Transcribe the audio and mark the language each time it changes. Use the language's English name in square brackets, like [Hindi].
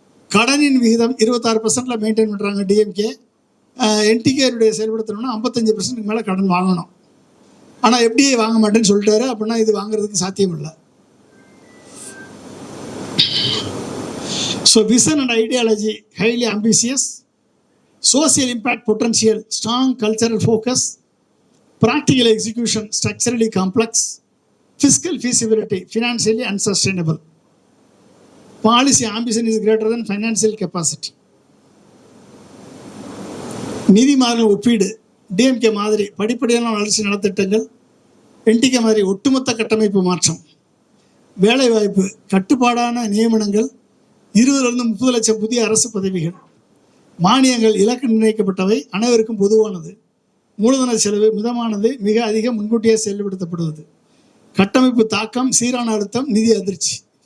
[Tamil] கடனின் விகிதம் 26% மெயின்டைன் பண்ணுறாங்க டிஎம்கே. என்டிகேனுடைய செயல்படுத்தணும்னா 55% மேலே கடன் வாங்கணும். ஆனால் எப்படியே வாங்க மாட்டேன்னு சொல்லிட்டாரு. அப்படின்னா இது வாங்குறதுக்கு சாத்தியம் இல்லை. [English] So vision and ideology highly ambitious, social impact potential strong, cultural focus, practical execution structurally complex, fiscal feasibility financially unsustainable, policy ambition is greater than financial capacity. [Tamil] நிதி மாறுதல் ஒப்பீடு. டிஎம்கே மாதிரி படிப்படியான வளர்ச்சி நலத்திட்டங்கள், என்டிகே மாதிரி ஒட்டுமொத்த கட்டமைப்பு மாற்றம், வேலைவாய்ப்பு, கட்டுப்பாடான நியமனங்கள், 20-30 லட்சம் புதிய அரசு பதவிகள், மானியங்கள் இலக்கு நிர்ணயிக்கப்பட்டவை, அனைவருக்கும் பொதுவானது, மூலதன செலவு மிதமானது, மிக அதிக முன்கூட்டியே செயல்படுத்தப்படுவது, கட்டமைப்பு தாக்கம், சீரான அழுத்தம், நிதி அதிர்ச்சி.